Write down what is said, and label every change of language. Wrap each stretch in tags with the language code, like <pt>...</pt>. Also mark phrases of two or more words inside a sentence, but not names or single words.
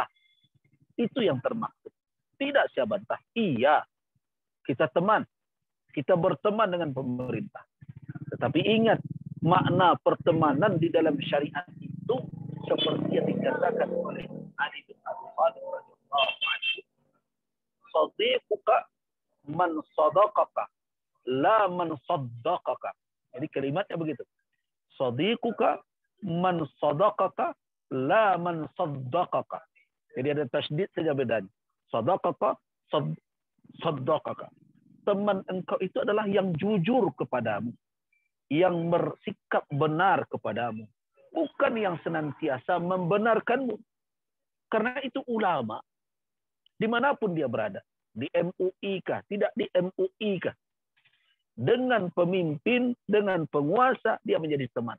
<id>Itu yang termaksud. Tidak saya bantah. Iya, kita teman. Kita berteman dengan pemerintah. Tetapi ingat, makna pertemanan di dalam syariat itu seperti yang dikatakan oleh Ali bin Abi Thalib</id> <ar>رضي الله عنه. صديقك من صدقك، لا من صدّقك.</ar> <id>Jadi kalimatnya begitu.</id> <ar>صديقك من صدقك، لا من صدّقك.</ar> <id>Jadi ada tasydid saja bedanya.</id> <ar>صدقك، صدّقك.</ar> <id>Teman engkau itu adalah yang jujur kepadamu, yang bersikap benar kepadamu, bukan yang senantiasa membenarkanmu. Karena itu ulama, dimanapun dia berada, di MUI kah, tidak di MUI kah, dengan pemimpin, dengan penguasa, dia menjadi teman.</id>